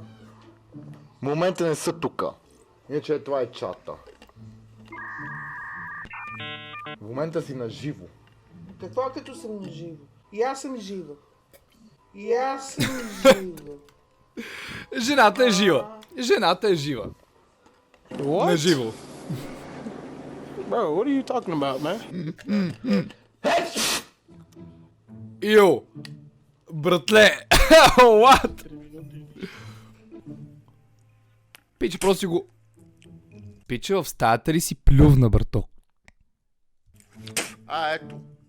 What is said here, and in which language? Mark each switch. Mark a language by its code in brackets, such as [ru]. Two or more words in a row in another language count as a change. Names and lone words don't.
[bg] В момента не са тука. Иначе това е чата. В момента си на живо. Какво като съм на живо? И аз съм жива. И аз съм жива. Жената е жива. Жената е жива. На живо. [en] Bro, what are you talking about, man? [bg] Йо! Братле! What? Пиче, просто си го... Пиче, в стаята ли си плювна, брато? Ето.